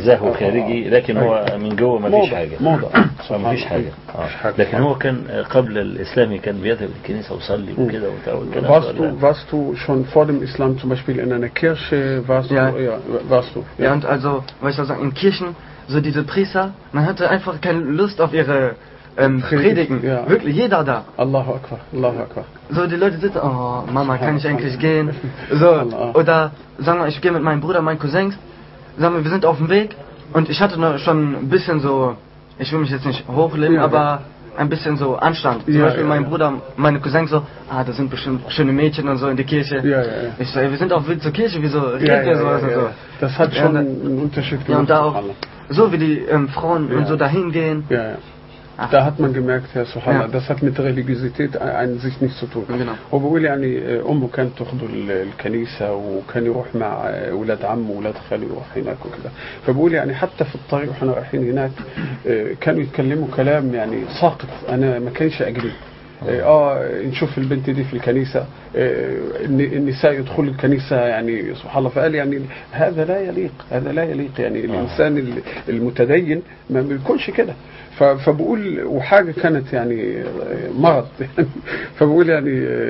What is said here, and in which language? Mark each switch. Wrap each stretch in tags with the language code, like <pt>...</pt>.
<ar>زهو خارجي لكن هو من جوه ما فيش حاجه ما فيش حاجه لكن هو كان قبل الاسلام كان بيذهب الكنيسه ويصلي وكده</ar> <de>warst du schon vor dem Islam zum Beispiel in einer Kirche warst du ja und also weißt du in Kirchen so diese Priester man hatte einfach keine Lust auf ihre Predigen, ja, wirklich jeder da.</de> <ar>Allahu Akbar, Allahu Akbar.</ar> <de>So die Leute sitzen, oh Mama, kann ich eigentlich gehen? So, oder sagen wir, ich gehe mit meinem Bruder, meinem Cousins, sagen wir sind auf dem Weg und ich hatte noch schon ein bisschen so, ich will mich jetzt nicht hochleben, ja, aber ein bisschen so Anstand. Zum Beispiel mein Bruder, meine Cousins so, ah, da sind bestimmt schöne Mädchen und so in der Kirche. Ja, ja, ja. Ich so, ey, wir sind auf dem Weg zur Kirche, wieso redet ihr sowas und so? Das hat schon einen Unterschied gemacht. Ja, und da auch, so wie die Frauen und so dahin gehen. Ja, ja. Da hat man gemerkt, Herr Subhanallah, das hat mit Religiosität an sich nichts zu tun. Genau.</de> <ar>Obwohl يعني أمه كانت تخدو الكنيسة وكان يروح مع أولاد عمه وأولاد خاله يروح هناك وكذا. فبقول يعني حتى في الطريق وإحنا رايحين هناك كانوا يتكلموا كلام يعني ساقط أنا ما كانش أجري. نشوف البنت دي في الكنيسة النساء يدخل الكنيسة يعني سبحان الله فقال يعني هذا لا يليق يعني الإنسان المتدين ما بيكونش كده فبقول وحاجة كانت يعني مرض يعني فبقول يعني</ar>